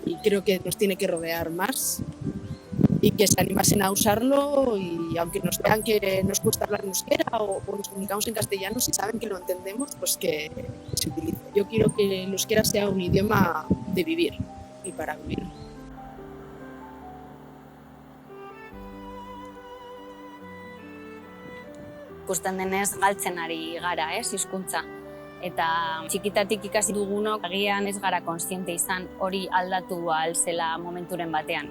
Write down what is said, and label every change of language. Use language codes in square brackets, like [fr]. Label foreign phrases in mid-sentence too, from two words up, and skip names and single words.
[es] Y creo que nos tiene que rodear más y que se animasen a usarlo y aunque nos vean que nos cuesta hablar en euskera o nos comunicamos en castellano, si saben que lo entendemos, pues que se utilice. Yo quiero que el euskera sea un idioma de vivir y para vivir. [eu] Ikusten denez galtzen ari gara, hizkuntza. Eta txikitatik ikasi dugunok agian ez gara kontziente izan hori aldatu ahal zela momenturen batean.